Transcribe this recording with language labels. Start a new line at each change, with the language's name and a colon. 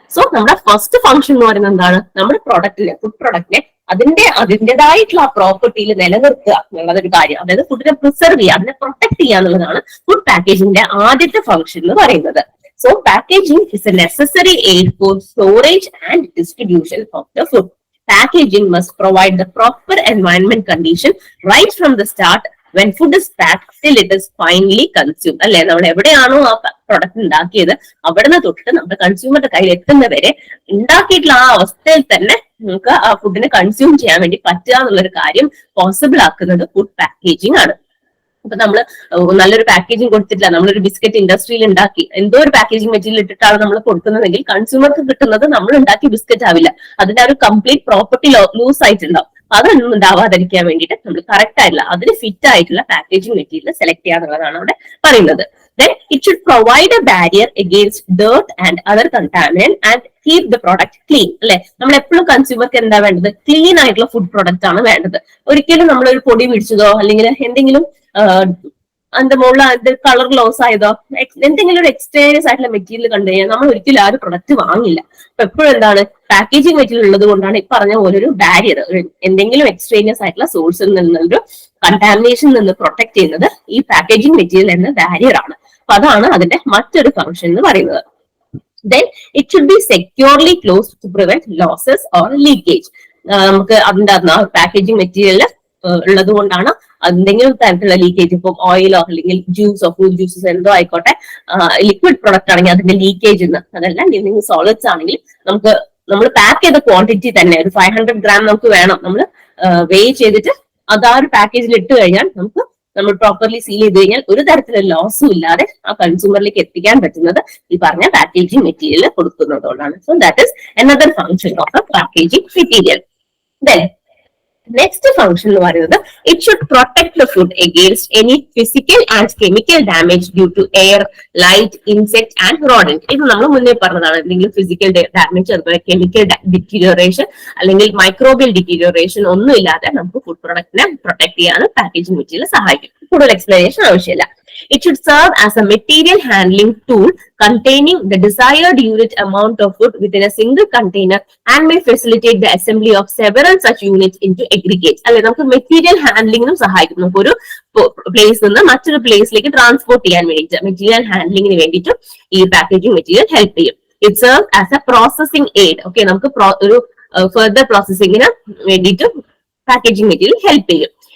Malayalam: So നമ്മുടെ first function എന്ന് പറയുന്നത് എന്താണ്, നമ്മുടെ പ്രൊഡക്റ്റിനെ, ഫുഡ് പ്രൊഡക്റ്റിനെ അതിന്റേതായിട്ടുള്ള ആ പ്രോപ്പർട്ടിയിൽ നിലനിർത്തുക എന്നുള്ളതൊരു കാര്യം. അതായത് ഫുഡിനെ പ്രിസർവ് ചെയ്യുക, അതിനെ പ്രൊട്ടക്ട് ചെയ്യുക എന്നുള്ളതാണ് ഫുഡ് പാക്കേജിംഗിന്റെ ആദ്യത്തെ ഫംഗ്ഷൻ എന്ന് പറയുന്നത്.
English: So packaging is a necessary aid for storage and distribution of the food. Packaging must provide the proper environment condition right from the start when food is packed till it is finally consumed.
Malayalam: അല്ലെ, നമ്മൾ എവിടെയാണോ ആ product ഉണ്ടാക്കിയത് അവിടുന്ന് തൊട്ടിട്ട് നമ്മുടെ കൺസ്യൂമറുടെ കയ്യിൽ എത്തുന്നവരെ ഉണ്ടാക്കിയിട്ടുള്ള ആ അവസ്ഥയിൽ തന്നെ നമുക്ക് ആ ഫുഡിനെ കൺസ്യൂം ചെയ്യാൻ വേണ്ടി പറ്റുക എന്നുള്ളൊരു കാര്യം പോസിബിൾ ആക്കുന്നത് ഫുഡ് പാക്കേജിംഗ് ആണ്. അപ്പൊ നമ്മള് നല്ലൊരു പാക്കേജിംഗ് കൊടുത്തിട്ടില്ല, നമ്മളൊരു ബിസ്ക്കറ്റ് ഇൻഡസ്ട്രിയിൽ ഉണ്ടാക്കി എന്തോ ഒരു പാക്കേജിംഗ് മെറ്റീരിയൽ ഇട്ടിട്ടാണ് നമ്മൾ കൊടുക്കുന്നതെങ്കിൽ കൺസ്യൂമർക്ക് കിട്ടുന്നത് നമ്മൾ ഉണ്ടാക്കിയ ബിസ്ക്കറ്റ് ആവില്ല, അതിന്റെ ആ ഒരു കംപ്ലീറ്റ് പ്രോപ്പർട്ടി ലൂസ് ആയിട്ടുണ്ടാവും. അതൊന്നും ഉണ്ടാവാതിരിക്കാൻ വേണ്ടിയിട്ട് നമ്മൾ കറക്റ്റ് ആയിട്ടുള്ള അതിന് ഫിറ്റ് ആയിട്ടുള്ള പാക്കേജിംഗ് മെറ്റീരിയൽ സെലക്ട് ചെയ്യാന്നുള്ളതാണ് അവിടെ പറയുന്നത്.
English: Then it should provide a barrier against dirt and other contaminant and keep the product clean.
Malayalam: അല്ലെ, നമ്മൾ എപ്പോഴും കൺസ്യൂമർക്ക് എന്താ വേണ്ടത്, ക്ലീൻ ആയിട്ടുള്ള ഫുഡ് പ്രൊഡക്റ്റ് ആണ് വേണ്ടത്. ഒരിക്കലും നമ്മളൊരു പൊടി പിടിച്ചതോ അല്ലെങ്കിൽ എന്തെങ്കിലും അതിന്റെ മുകളിൽ അതിന്റെ കളർ ലോസ് ആയതോ എന്തെങ്കിലും ഒരു എക്സ്റ്റേനിയസ് ആയിട്ടുള്ള മെറ്റീരിയൽ കണ്ടു കഴിഞ്ഞാൽ നമ്മൾ ഒരിക്കലും ആ ഒരു പ്രൊഡക്റ്റ് വാങ്ങില്ല. അപ്പൊ എപ്പോഴും എന്താണ്, പാക്കേജിംഗ് മെറ്റീരിയൽ ഉള്ളത് കൊണ്ടാണ് ഈ പറഞ്ഞ പോലെ ഒരു ബാരിയർ, എന്തെങ്കിലും എക്സ്റ്റേനിയസ് ആയിട്ടുള്ള സോഴ്സിൽ നിന്നൊരു കണ്ടാമിനേഷനിൽ നിന്ന് പ്രൊട്ടക്ട് ചെയ്യുന്നത് ഈ പാക്കേജിംഗ് മെറ്റീരിയൽ എന്ന ബാരിയർ ആണ്. അപ്പൊ അതാണ് അതിന്റെ മറ്റൊരു ഫംഗ്ഷൻ എന്ന് പറയുന്നത്.
English: Then it should be securely closed to prevent losses or leakage.
Malayalam: നമുക്ക് അതിന്റെ പാക്കേജിംഗ് മെറ്റീരിയൽ ഉള്ളത് കൊണ്ടാണ് എന്തെങ്കിലും തരത്തിലുള്ള ലീക്കേജ്, ഇപ്പം ഓയിലോ അല്ലെങ്കിൽ ജ്യൂസോ ഫ്രൂട്ട് ജ്യൂസസ് എന്തോ ആയിക്കോട്ടെ, ലിക്വിഡ് പ്രൊഡക്റ്റ് ആണെങ്കിൽ അതിന്റെ ലീക്കേജ് അതല്ല, എന്തെങ്കിലും സോളിഡ്സ് ആണെങ്കിൽ നമുക്ക് നമ്മൾ പാക്ക് ചെയ്ത ക്വാണ്ടിറ്റി തന്നെ ഒരു 500 gram നമുക്ക് വേണം, നമ്മൾ വേ ചെയ്തിട്ട് അത് ആ ഒരു പാക്കേജിൽ ഇട്ട് കഴിഞ്ഞാൽ നമ്മൾ പ്രോപ്പർലി സീൽ ചെയ്ത് കഴിഞ്ഞാൽ ഒരു തരത്തിലുള്ള ലോസും ഇല്ലാതെ ആ കൺസ്യൂമറിലേക്ക് എത്തിക്കാൻ പറ്റുന്നത് ഈ പറഞ്ഞ packaging material കൊടുക്കുന്നതുകൊണ്ടാണ്.
English: So that is another function of a packaging material. Then next function
Malayalam: എന്ന് പറയുന്നത്
English: It should protect the food against any physical and chemical damage due to air, light, insect and rodent.
Malayalam: ഇത് നമ്മൾ മുന്നേ പറഞ്ഞതാണ്. എന്തെങ്കിലും physical damage, അതുപോലെ chemical ഡിറ്റീരിയോറേഷൻ അല്ലെങ്കിൽ microbial ഡിറ്റീരിയോറേഷൻ ഒന്നും ഇല്ലാതെ നമുക്ക് ഫുഡ് പ്രൊഡക്റ്റിനെ പ്രൊട്ടക്ട് ചെയ്യാൻ പാക്കേജിംഗ് മെറ്റീരിയൽ സഹായിക്കും. കൂടുതൽ എക്സ്പ്ലനേഷൻ ആവശ്യമില്ല.
English: It should serve as a material handling tool containing the desired unit amount of food within a single container and may facilitate the assembly of several such units into aggregates.
Malayalam: അല്ലെ, നമുക്ക് material ഹാൻഡ്ലിങ്ങിനും സഹായിക്കും. നമുക്ക് ഒരു പ്ലേസിൽ നിന്ന് മറ്റൊരു പ്ലേസിലേക്ക് transport ചെയ്യാൻ വേണ്ടിയിട്ട് മെറ്റീരിയൽ ഹാൻഡ്ലിങ്ങിന് വേണ്ടിയിട്ട് ഈ പാക്കേജിംഗ് മെറ്റീരിയൽ ഹെൽപ്പ് ചെയ്യും.
English: It serve as a processing aid.
Malayalam: Okay, നമുക്ക് ഒരു ഫർദർ പ്രോസസിംഗിന് വേണ്ടിയിട്ട് പാക്കേജിംഗ് മെറ്റീരിയൽ ഹെൽപ്പ് ചെയ്യും.